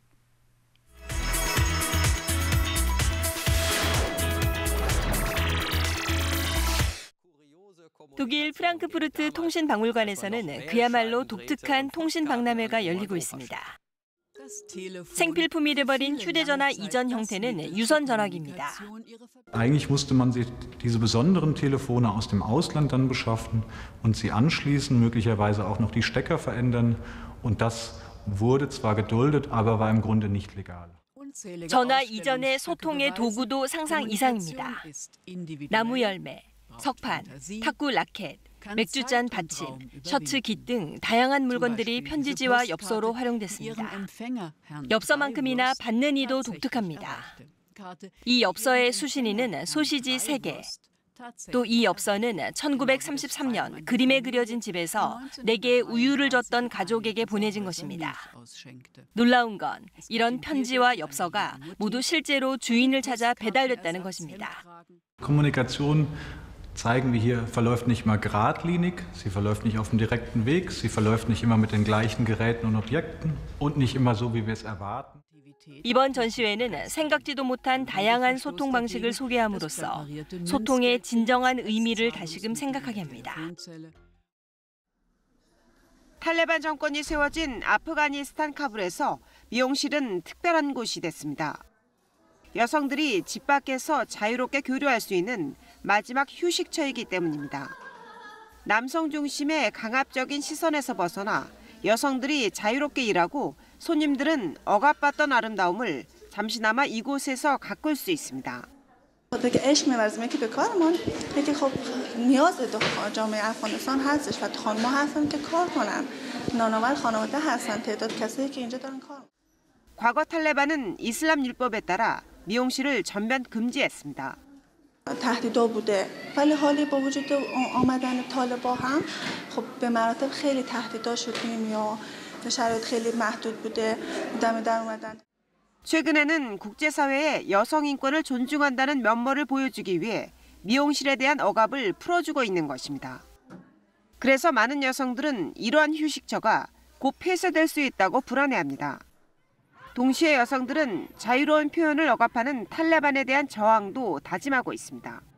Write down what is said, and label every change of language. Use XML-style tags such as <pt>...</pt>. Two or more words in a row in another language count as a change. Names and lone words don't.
<ko>독일 프랑크푸르트 통신박물관에서는 그야말로 독특한 통신박람회가 열리고 있습니다. 생필품이 돼버린 휴대전화 이전 형태는 유선 전화기입니다.</ko> <de>Eigentlich musste man sich diese besonderen Telefone aus dem Ausland dann beschaffen und sie anschließen, möglicherweise auch noch die Stecker verändern. Und das wurde zwar geduldet, aber war im Grunde nicht legal.</de> <ko>전화 이전의 소통의 도구도 상상 이상입니다. 나무 열매, 석판, 탁구 라켓, 맥주잔 받침, 셔츠 깃 등 다양한 물건들이 편지지와 엽서로 활용됐습니다. 엽서만큼이나 받는 이도 독특합니다. 이 엽서의 수신인은 소시지 3개. 또 이 엽서는 1933년 그림에 그려진 집에서 4개의 우유를 줬던 가족에게 보내진 것입니다. 놀라운 건 이런 편지와 엽서가 모두 실제로 주인을 찾아 배달됐다는 것입니다.</ko> <de>Kommunikation zeigen wir hier, verläuft nicht mal geradlinig, sie verläuft nicht auf dem direkten Weg, sie verläuft nicht immer mit den gleichen Geräten und Objekten und nicht immer so, wie wir es erwarten.</de> <ko>이번 전시회는 생각지도 못한 다양한 소통 방식을 소개함으로써 소통의 진정한 의미를 다시금 생각하게 합니다. 탈레반 정권이 세워진 아프가니스탄 카불에서 미용실은 특별한 곳이 됐습니다. 여성들이 집 밖에서 자유롭게 교류할 수 있는 마지막 휴식처이기 때문입니다. 남성 중심의 강압적인 시선에서 벗어나 여성들이 자유롭게 일하고 손님들은 억압받던 아름다움을 잠시나마 이곳에서 가꿀 수 있습니다.</ko> <fa>دیگه عشق می‌ورزیم که به کارمون یکی خب نیاز جامعه افغانستان هستش و خانم‌ها هستن که کار کنن نانآور خانواده هستن تعداد کسایی که اینجا دارن کار.</fa> <ko>과거 탈레반은 이슬람 율법에 따라 미용실을 전면 금지했습니다.</ko> <fa>تهدیدا بوده ولی حالی با وجود آمدن طالبان هم خب به مراتب خیلی تهدیدا شدیم یا شرایط خیلی محدود بوده دم در اومدن.</fa> <ko>최근에는 국제사회에 여성 인권을 존중한다는 면모를 보여주기 위해 미용실에 대한 억압을 풀어주고 있는 것입니다. 그래서 많은 여성들은 이러한 휴식처가 곧 폐쇄될 수 있다고 불안해합니다. 동시에 여성들은 자유로운 표현을 억압하는 탈레반에 대한 저항도 다짐하고 있습니다.</ko>